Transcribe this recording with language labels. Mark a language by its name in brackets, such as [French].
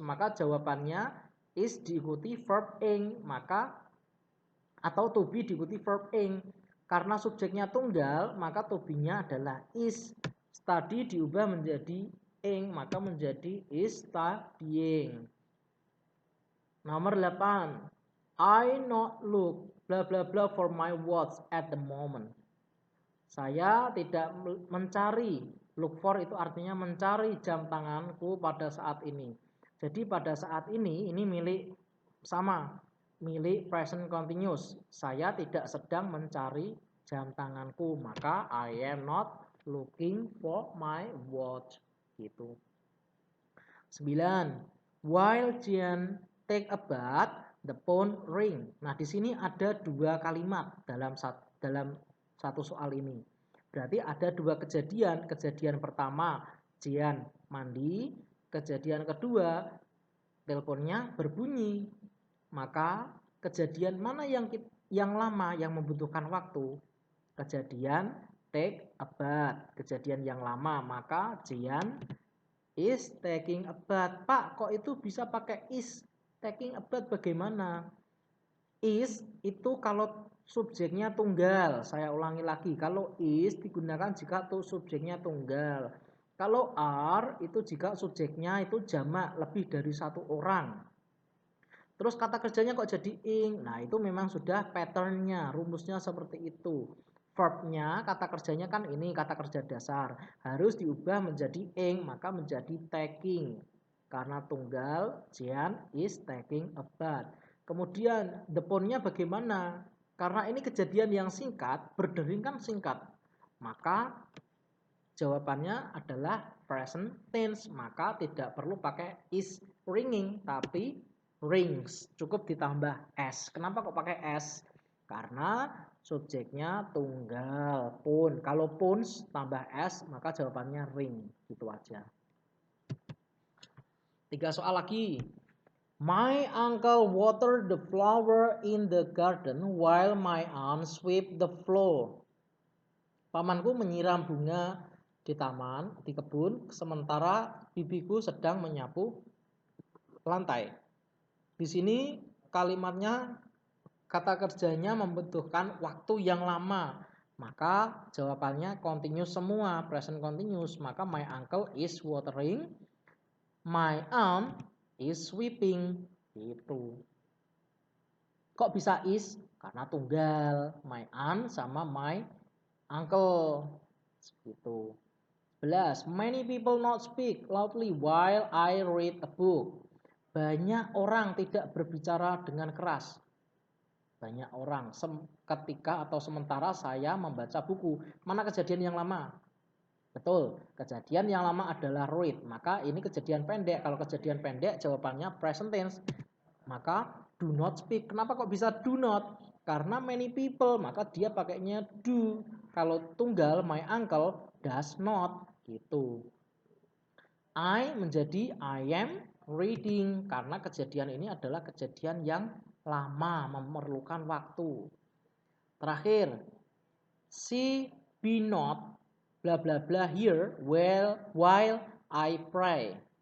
[Indonesian] Maka jawabannya is diikuti verb ing. Maka atau to be diikuti verb ing. Karena subjeknya tunggal, maka to be-nya adalah is. Study diubah menjadi ing, maka menjadi is studying. Nomor 8. [English] I not look bla bla bla for my watch at the moment. [Indonesian] Saya tidak mencari, look for itu artinya mencari jam tanganku pada saat ini. Jadi pada saat ini milik sama, milik present continuous. Saya tidak sedang mencari jam tanganku, maka [English] I am not looking for my watch. [Indonesian] Gitu. 9. [English] While Jian take a bath, the phone ring. [Indonesian] Nah, di sini ada dua kalimat dalam satu soal ini. Berarti ada dua kejadian. Kejadian pertama, Jian mandi. Kejadian kedua, teleponnya berbunyi. Maka kejadian mana yang lama, yang membutuhkan waktu? Kejadian take a bath. Kejadian yang lama, maka Jian [English] is taking a bath. [Indonesian] Pak, kok itu bisa pakai is? Taking a bath bagaimana? Is itu kalau subjeknya tunggal. Saya ulangi lagi. Kalau is digunakan jika tuh subjeknya tunggal. Kalau are itu jika subjeknya itu jamak, lebih dari satu orang. Terus kata kerjanya kok jadi ing? Nah, itu memang sudah patternnya, rumusnya seperti itu. Verbnya, kata kerjanya kan ini kata kerja dasar. Harus diubah menjadi ing, maka menjadi taking. Karena tunggal, [English] Jian is taking a bath. [Indonesian] Kemudian the phone-nya bagaimana? Karena ini kejadian yang singkat, berdering kan singkat. Maka jawabannya adalah present tense. Maka tidak perlu pakai is ringing, tapi rings. Cukup ditambah s. Kenapa kok pakai s? Karena subjeknya tunggal, phone. Kalau phones tambah s, maka jawabannya ring. Gitu aja. 3 soal lagi. [English] My uncle watered the flower in the garden while my aunt swept the floor. [Indonesian] Pamanku menyiram bunga di taman, di kebun, sementara bibiku sedang menyapu lantai. Di sini kalimatnya, kata kerjanya membutuhkan waktu yang lama. Maka jawabannya continuous semua, present continuous. [English] Maka my uncle is watering, my aunt is sweeping. [Indonesian] Gitu. Kok bisa is? Karena tunggal, my aunt sama my uncle. Gitu. 11. [English] Many people not speak loudly while I read a book. [Indonesian] Banyak orang tidak berbicara dengan keras. Banyak orang ketika atau sementara saya membaca buku. Mana kejadian yang lama? Betul, kejadian yang lama adalah read. Maka ini kejadian pendek. Kalau kejadian pendek jawabannya present tense. Maka [English] do not speak. [Indonesian] Kenapa kok bisa do not? Karena many people, maka dia pakainya do. Kalau tunggal, [English] my uncle does not. Gitu. I menjadi I am reading. [Indonesian] Karena kejadian ini adalah kejadian yang lama, memerlukan waktu. [English] Terakhir, she be not bla bla bla here while I pray.